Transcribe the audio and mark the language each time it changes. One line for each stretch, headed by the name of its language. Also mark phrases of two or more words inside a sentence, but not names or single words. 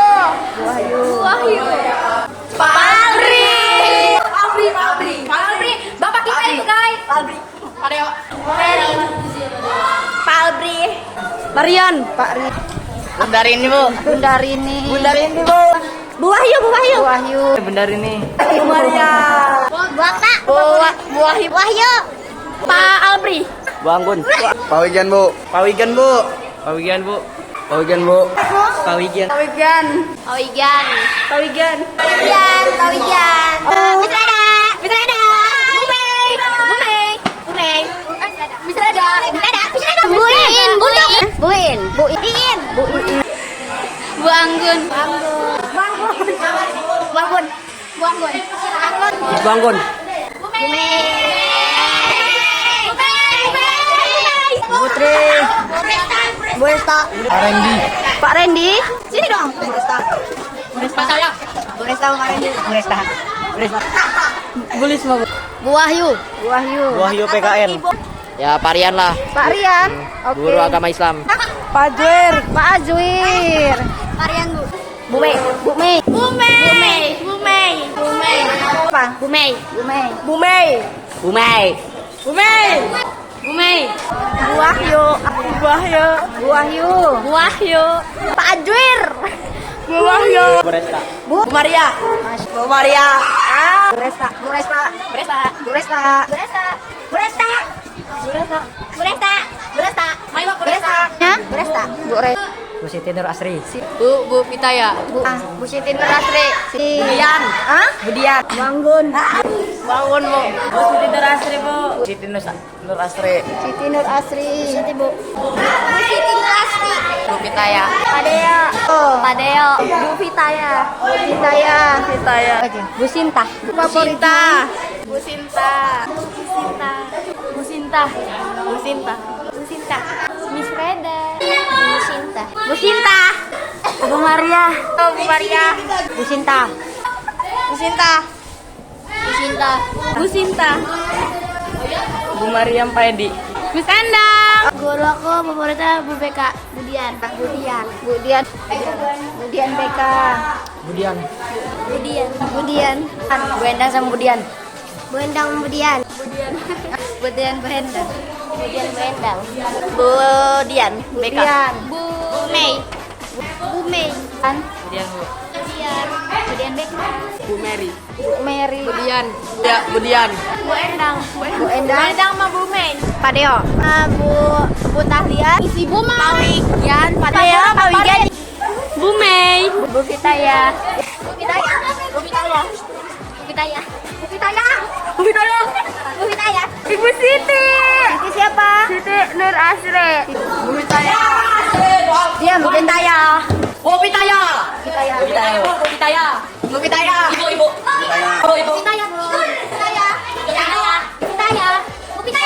Indonesian: Bu Wahyu. Bu Wahyu. Pak Alri. Bapak kita itu guys. Alri. Aryo. Mary. Pak Alri. Marian. Pak Ri. Bundarini, Bu. Bundarini. Bundarini, Bu. Bu Wahyu. Bu Wahyu. Bu Wahyu. Bundarini. Bu Maria. Bu Ata. Bu Wahyu. Wahyu. Pak Alri. Bu Anggun. Pak Wigan, Bu. Pak Wigan, Bu. Pak Wigan, Bu. Pak Wigan, Bu. Pak Wigan. Pak Wigan. Pak Wigan. Pak Wigan. Pak Wigan. Pak Wigan. Mitrada. Mitrada. Bu Mei. Bu Mei. Bu Mei. Mitrada. Mitrada. Mitrada. Buin. Budok. Buin. Buin. Buin. Bu Anggun. Bu Anggun. Bu Anggun. Bu Anggun. Bu Anggun. Bu Mei. Putri. Bu Resta. Pak Randy. Pak Randy, sini dong. Bu Resta. Bu Resta saya. Bu Resta Pak Randy. Bu Resta. Bu Resta. Bulisma, Bu. Bu Wahyu. Bu Wahyu. Bu Wahyu PKN. Ya, Pak Rian lah. Pak Rian. Oke. Guru agama Islam. Pak Azwir. Pak Azwir. Pak Rian, Bu. Bu Mei. Bu Mei. Bu Mei. Bu Mei. Bu Mei. Apa? Bu Mei. Bu Mei. Bu Mei. Bu Mei. Bu Mei. Bu Mei. Bu Wahyu. Bu Wahyu. Bu Wahyu. Bu Wahyu. Pak Azwir. Bu Wahyu. Bu Resta. Bu Maria. Bu Maria. Bu Resta. Bu Resta. Bu Resta. Bu Resta. Bu Resta. Bu Resta. Bu Resta. Bu Resta. Bu Resta. Mayo Bu Resta. Ya? Bu Resta. Bu Resta. Bu Siti Nur Asri. Bu Pitaya. Bu Siti Nur Asri. Budian. Hah? Budian. Bangun. Bangun, Bu. Bu Siti Nur Asri, Bu. Siti Nur Asri. Siti Nur Asri. Siti, Bu. Bu Siti Nur Asri. Bu Pitaya. Padeo. Padeo. Bu Pitaya. Bu Pitaya. Pitaya. Bu Sinta. Bu Sinta. Bu Sinta. Bu Sinta. Bu Sinta. Bu Sinta. Bu Sinta. Miss Reda. Bu Sinta. Bu Sinta. Bu Maria. Oh, Bu Maria. Bu Sinta. Bu Sinta. Bu Sinta. Bu Sinta. Bu Mariam Pak Edi. Miss Endang. Guru aku favoritnya Bu BK. Budian. Budian. Budian. Budian BK. Budian. Budian. Budian. Bu Endang sama Budian. Bu Endang Budian. Budian. Budian Bu Endang. Budian Bu Endang. Budian BK. Bu Mei. Bu Mei. Budian, Bu. Budian. Budian BK. Bu Mary. Bu Mary. Budian. Ya, Budian. Bu Endang. Bu Endang. Bu Endang sama Bu Mei. Pak Deo. Bu Tahlia. Bu Pawigan. Pak Deo. Pawigan. Bu Mei. Bu Pitaya. Bu Pitaya. Bu Pitaya. Bu Pitaya. Bu Pitaya. Bu Pitaya. Bu Pitaya. Ibu Siti. Siti siapa? Siti Nur Asri. Bu Pitaya. Diam, Bu Pitaya. Bu Pitaya. Pitaya. Bu Pitaya. Bu Pitaya. Bu Pitaya. Ibu. Bu Pitaya. Bu Pitaya. Pitaya. Pitaya. Bu Pitaya.